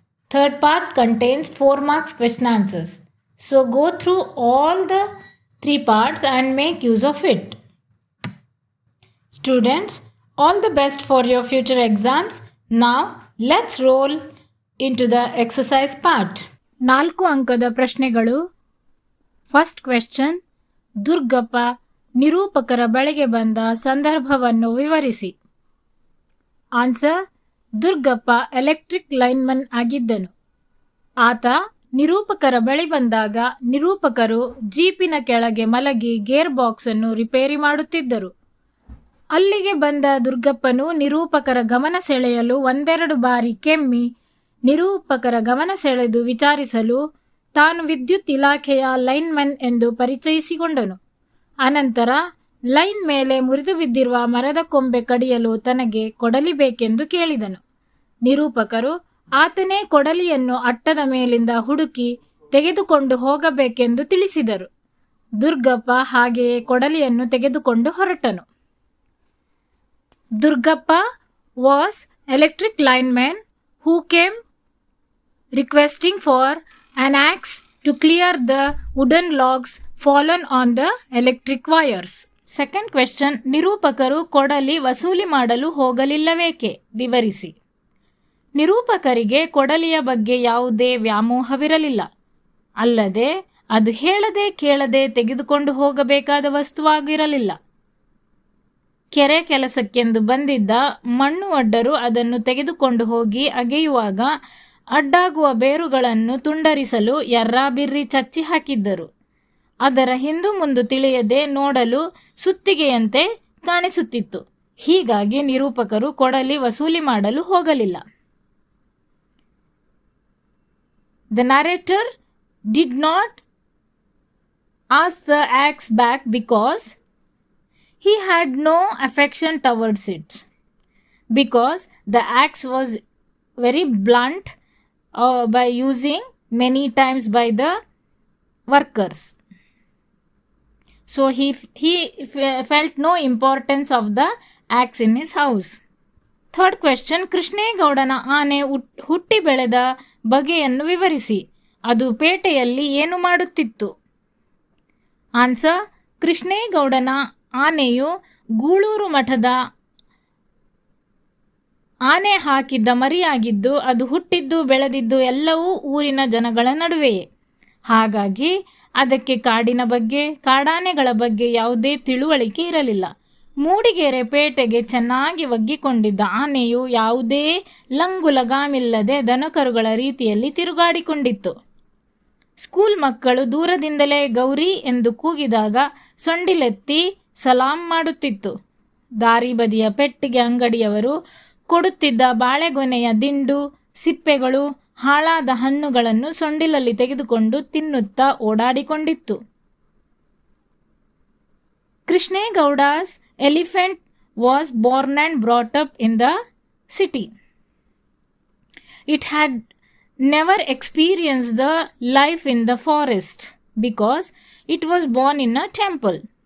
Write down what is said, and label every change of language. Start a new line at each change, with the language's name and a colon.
English: Third part contains 4 marks question answers. So go through all the 3 parts and make use of it. Students, all the best for your future exams. Now let's roll into the exercise part.
Kannada: 4 ಅಂಕದ ಪ್ರಶ್ನೆಗಳು.
English: first question,
Kannada: Durgappa ನಿರೂಪಕರ ಬಳಿಗೆ ಬಂದ ಸಂದರ್ಭವನ್ನು ವಿವರಿಸಿ. Answer, Durgappa electric lineman ಆಗಿದ್ದನು. ಆತ ನಿರೂಪಕರ ಬಳಿ ಬಂದಾಗ ನಿರೂಪಕರು ಜೀಪಿನ ಕೆಳಗೆ ಮಲಗಿ ಗೇರ್ ಬಾಕ್ಸ್ ಅನ್ನು ರಿಪೇರಿ ಮಾಡುತ್ತಿದ್ದರು. ಅಲ್ಲಿಗೆ ಬಂದ ದುರ್ಗಪ್ಪನು ನಿರೂಪಕರ ಗಮನ ಸೆಳೆಯಲು 1-2 ಬಾರಿ ಕೆಮ್ಮಿ ನಿರೂಪಕರ ಗಮನ ಸೆಳೆದು ವಿಚಾರಿಸಲು ತಾನು ವಿದ್ಯುತ್ ಇಲಾಖೆಯ ಲೈನ್ಮನ್ ಎಂದು ಪರಿಚಯಿಸಿಕೊಂಡನು. ಅನಂತರ ಲೈನ್ ಮೇಲೆ ಮುರಿದು ಬಿದ್ದಿರುವ ಮರದ ಕೊಂಬೆ ಕಡಿಯಲು ತನಗೆ ಕೊಡಲಿ ಬೇಕೆಂದು ಕೇಳಿದನು. ನಿರೂಪಕರು ಆತನೇ ಕೊಡಲಿಯನ್ನು ಅಟ್ಟದ ಮೇಲಿಂದ ಹುಡುಕಿ ತೆಗೆದುಕೊಂಡು ಹೋಗಬೇಕೆಂದು ತಿಳಿಸಿದರು. ದುರ್ಗಪ್ಪ ಹಾಗೆಯೇ ಕೊಡಲಿಯನ್ನು ತೆಗೆದುಕೊಂಡು ಹೊರಟನು.
English: Durgappa was electric lineman who came requesting for an axe to clear the wooden logs fallen on the electric wires. Second question,
Kannada: ನಿರೂಪಕರು ಕೊಡಲಿ ವಸೂಲಿ ಮಾಡಲು ಹೋಗಲಿಲ್ಲವೇಕೆ? ವಿವರಿಸಿ. ನಿರೂಪಕರಿಗೆ ಕೊಡಲಿಯ ಬಗ್ಗೆ ಯಾವುದೇ ವ್ಯಾಮೋಹವಿರಲಿಲ್ಲ. ಅಲ್ಲದೆ ಅದು ಹೇಳದೆ ಕೇಳದೆ ತೆಗೆದುಕೊಂಡು ಹೋಗಬೇಕಾದ ವಸ್ತುವಾಗಿರಲಿಲ್ಲ. ಕೆರೆ ಕೆಲಸಕ್ಕೆಂದು ಬಂದಿದ್ದ ಮಣ್ಣು ಅಡ್ಡರು ಅದನ್ನು ತೆಗೆದುಕೊಂಡು ಹೋಗಿ ಅಗೆಯುವಾಗ ಅಡ್ಡಾಗುವ ಬೇರುಗಳನ್ನು ತುಂಡರಿಸಲು ಯರ್ರಾಬಿರ್ರಿ ಚಚ್ಚಿ ಹಾಕಿದ್ದರು. ಅದರ ಹಿಂದು ಮುಂದು ತಿಳಿಯದೆ ನೋಡಲು ಸುತ್ತಿಗೆಯಂತೆ ಕಾಣಿಸುತ್ತಿತ್ತು. ಹೀಗಾಗಿ ನಿರೂಪಕರು ಕೊಡಲಿ ವಸೂಲಿ ಮಾಡಲು ಹೋಗಲಿಲ್ಲ.
English: The narrator did not ask the axe back because he had no affection towards it, because the axe was very blunt by using many times by the workers. So he felt no importance of the axe in his house. Third question,
Kannada: ಕೃಷ್ಣೇಗೌಡನ ಆನೆ ಹುಟ್ಟಿ ಬೆಳೆದ ಬಗೆಯನ್ನು ವಿವರಿಸಿ. ಅದು ಪೇಟೆಯಲ್ಲಿ ಏನು ಮಾಡುತ್ತಿತ್ತು? Answer, ಕೃಷ್ಣೇಗೌಡನ ಆನೆಯು Gulur ಮಠದ ಆನೆ ಹಾಕಿದ್ದ ಮರಿಯಾಗಿದ್ದು ಅದು ಹುಟ್ಟಿದ್ದು ಬೆಳೆದಿದ್ದು ಎಲ್ಲವೂ ಊರಿನ ಜನಗಳ ನಡುವೆಯೇ. ಹಾಗಾಗಿ ಅದಕ್ಕೆ ಕಾಡಿನ ಬಗ್ಗೆ, ಕಾಡಾನೆಗಳ ಬಗ್ಗೆ ಯಾವುದೇ ತಿಳುವಳಿಕೆ ಇರಲಿಲ್ಲ. ಮೂಡಿಗೆರೆ ಪೇಟೆಗೆ ಚೆನ್ನಾಗಿ ಒಗ್ಗಿಕೊಂಡಿದ್ದ ಆನೆಯು ಯಾವುದೇ ಲಂಗು ಲಗಾಮಿಲ್ಲದೆ ದನಕರುಗಳ ರೀತಿಯಲ್ಲಿ ತಿರುಗಾಡಿಕೊಂಡಿತ್ತು. ಸ್ಕೂಲ್ ಮಕ್ಕಳು ದೂರದಿಂದಲೇ ಗೌರಿ ಎಂದು ಕೂಗಿದಾಗ ಸೊಂಡಿಲೆತ್ತಿ ಸಲಾಂ ಮಾಡುತ್ತಿತ್ತು. ದಾರಿ ಬದಿಯ ಪೆಟ್ಟಿಗೆ ಅಂಗಡಿಯವರು ಕೊಡುತ್ತಿದ್ದ ಬಾಳೆಗೊನೆಯ ದಿಂಡು, ಸಿಪ್ಪೆಗಳು, ಹಾಳಾದ ಹಣ್ಣುಗಳನ್ನು ಸೊಂಡಿಲಲ್ಲಿ ತೆಗೆದುಕೊಂಡು ತಿನ್ನುತ್ತಾ ಓಡಾಡಿಕೊಂಡಿತ್ತು.
English: Krishnegowda's elephant was born and brought up in the city. It had never experienced the life in the forest because it was born in a temple.